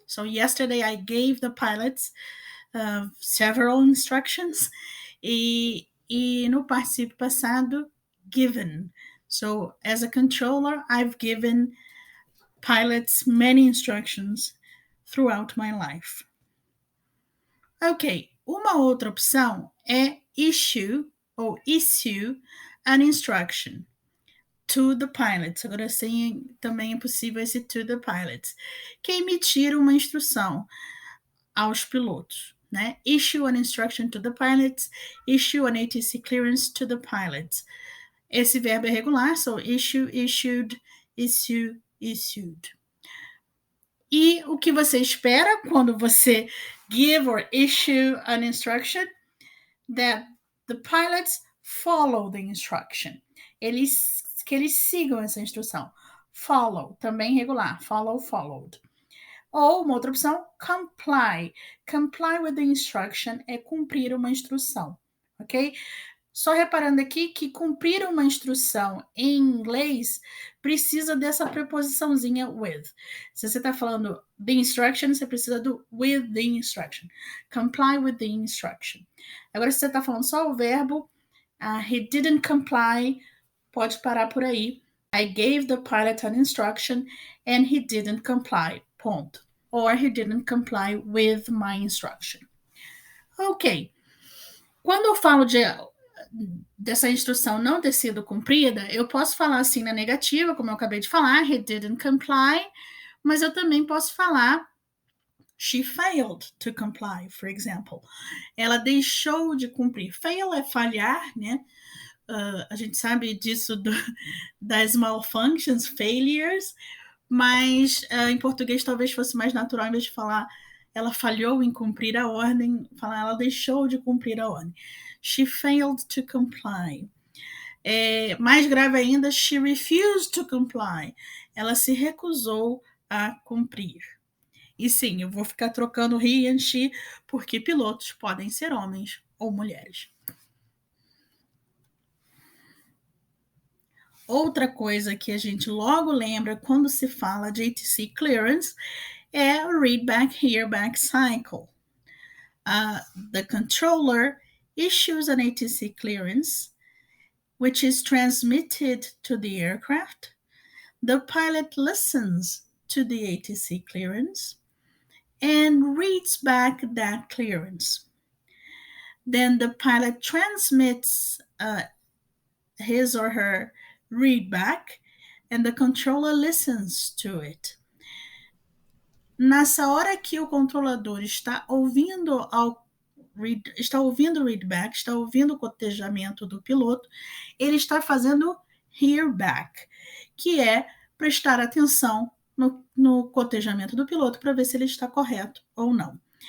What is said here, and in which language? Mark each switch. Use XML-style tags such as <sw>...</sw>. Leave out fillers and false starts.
<en>So yesterday I gave the pilots several instructions.</en> <pt>E no participio passado, given.</pt> <en>So as a controller, I've given pilots many instructions throughout my life. Ok,</en> <pt>uma outra opção é</pt> <en>issue ou issue an instruction to the pilots.</en> <pt>Agora sim, também é possível esse</pt> <en>to the pilots,</en> <pt>que é emitir uma instrução aos pilotos. Né?</pt> <en>Issue an instruction to the pilots, issue an ATC clearance to the pilots.</en> <pt>Esse verbo é regular,</pt> <en>so issue, issued, issue, issued.</en> <pt>E o que você espera quando você</pt> <en>give or issue an instruction? That the pilots follow the instruction.</en> <pt>Que eles sigam essa instrução. Follow, também regular.</pt> <en>Follow, followed.</en> <pt>Ou uma outra opção, comply.</pt> <en>Comply with the instruction</en> <pt>é cumprir uma instrução. Ok? Só reparando aqui que cumprir uma instrução em inglês precisa dessa preposiçãozinha with. Se você está falando the instruction, você precisa do with the instruction.</pt> <en>Comply with the instruction.</en> <pt>Agora, se você está falando só o verbo,</pt> <en>he didn't comply,</en> <pt>pode parar por aí.</pt> <en>I gave the pilot an instruction and he didn't comply.</en> <pt>Ponto.</pt> <en>Or he didn't comply with my instruction. Ok.</en> <pt>Quando eu falo dessa instrução não ter sido cumprida, eu posso falar assim na negativa, como eu acabei de falar,</pt> <en>he didn't comply,</en> <pt>mas eu também posso falar</pt> <en>she failed to comply, for example.</en> <pt>Ela deixou de cumprir. Fail é falhar, né? a gente sabe disso das malfunctions, failures, mas em português talvez fosse mais natural, em vez de falar ela falhou em cumprir a ordem, falar ela deixou de cumprir a ordem.</pt> <en>She failed to comply.</en> <pt>Mais grave ainda,</pt> <en>she refused to comply.</en> <pt>Ela se recusou a cumprir. E sim, eu vou ficar trocando</pt> <en>he and she,</en> <pt>porque pilotos podem ser homens ou mulheres. Outra coisa que a gente logo lembra quando se fala de ATC clearance é o</pt> <en>read back, hear back cycle. The controller issues an ATC clearance, which is transmitted to the aircraft. The pilot listens to the ATC clearance and reads back that clearance. Then the pilot transmits his or her readback, and the controller listens to it.</en> <pt>Nessa hora que o controlador está ouvindo o readback, está ouvindo o cotejamento do piloto, ele está fazendo</pt> <en>hearback,</en> <pt>que é prestar atenção no cotejamento do piloto para ver se ele está correto ou não.</pt>